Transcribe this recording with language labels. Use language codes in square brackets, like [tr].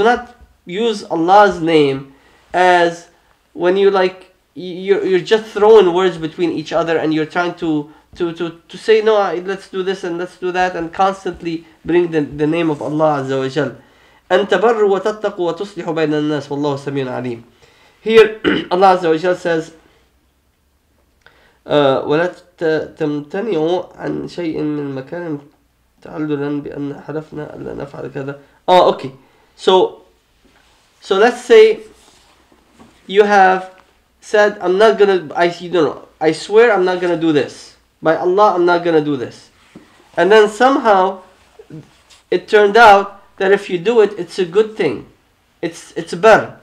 [en] Do not use Allah's name as when you're just throwing words between each other and you're trying to say, no, let's do this and let's do that, and constantly bring the name of Allah Azza wa Jal. [ar] أَن تَبَرُّوا وَتَتَّقُوا وَتُصْلِحُوا بَيْنَ النَّاسِ وَاللَّهُ سَمِيعٌ عَلِيمٌ. [en] Here Allah Azza wa Jal says, [ar] وَلَا تَمْتَنِعُوا عَنْ شَيْءٍ مِّن مَكَانٍ تَعَلُّلًا بِأَنَّ حَلَفْنَا أَلَّا نَفْعَلَ كَذَا. [en] Okay. So let's say you have said, I swear I'm not gonna do this. By Allah, I'm not gonna do this. And then somehow it turned out that if you do it, it's a good thing. It's bar.